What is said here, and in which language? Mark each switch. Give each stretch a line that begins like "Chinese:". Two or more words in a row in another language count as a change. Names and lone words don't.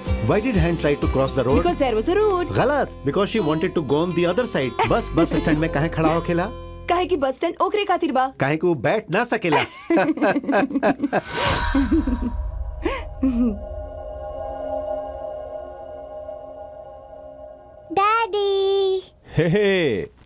English: Why did Han try to cross the road? Because there was a road. गलत, because she wanted to go on the other side.
Bhojpuri: बस स्टैंड में काहे खड़ा हो खेला? काहे कि बस स्टैंड ओकरे खातिर बा। काहे कि वो बैठ ना सकेला। डैडी। हे